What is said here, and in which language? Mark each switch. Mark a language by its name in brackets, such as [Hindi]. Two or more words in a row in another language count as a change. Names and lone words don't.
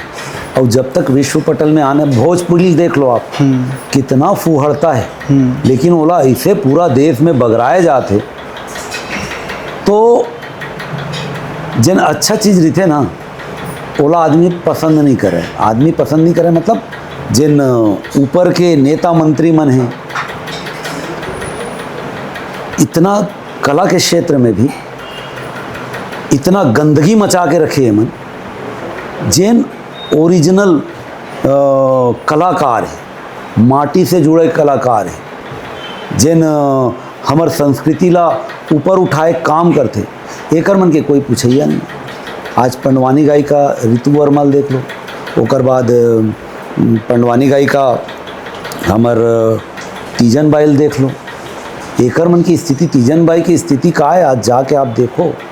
[Chhattisgarhi] और जब तक विश्व पटल में आने, भोजपुरी देख लो आप, कितना फूहड़ता है, लेकिन ओला ऐसे पूरा देश में बगराए जाते, तो जन अच्छा चीज़ रहते ना ओला आदमी पसंद नहीं करे। आदमी पसंद नहीं करे मतलब जिन ऊपर के नेता मंत्री मन हैं, इतना कला के क्षेत्र में भी इतना गंदगी मचा के रखे है मन। जिन ओरिजिनल कलाकार है, माटी से जुड़े कलाकार है, जिन हमर संस्कृति ला ऊपर उठाए काम करते, एकर मन के कोई पूछैया नहीं। आज पंडवानी गायिका ऋतु वर्मा देख लो, ओकर बाद पंडवानी गायिका हमर तीजन बाई देख लो, एकर मन की स्थिति, तीजन बाई की स्थिति का है आज जाके आप देखो।